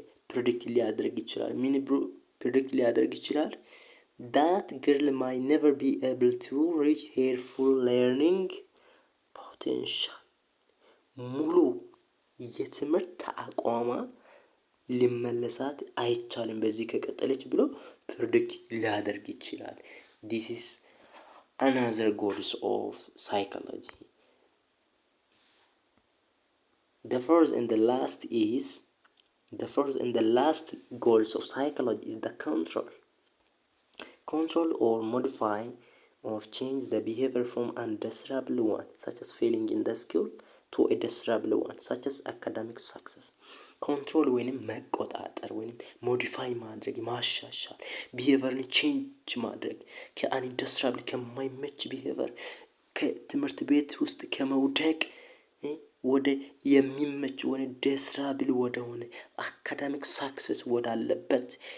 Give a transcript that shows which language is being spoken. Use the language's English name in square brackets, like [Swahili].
[Amharic] ፕሬዲክት ሊያደርግ ይችላል። ፕሬዲክት ሊያደርግ ይችላል [English] that girl might never be able to reach her full learning potential [Amharic] ሙሉ የትምህርት አቋሟ ሊመለሳት አይቻልም በዚህ ከቀጠለች ብሎ ፕሬዲክት ሊያደርግ ይችላል። [English] this is another goals of psychology. The first and the last goals of psychology is the control or modify or change the behavior from a desirable one such as failing in the school to a desirable one such as academic success. [Amharic] ኮንትሮል ወይንም መቆጣጠር ወይንም ሞዲፋይ ማድረግ ማሻሻል ቢሄቨርን ቼንጅ ማድረግ ከአንደስትራብል ከማይመች ቢሄቨር ከትምህርት ቤት ውስጥ ከመውደቅ ወደ የሚመች ወደ ደስራብል ወደሆነ አካዳሚክ ሳክሰስ ወዳለበት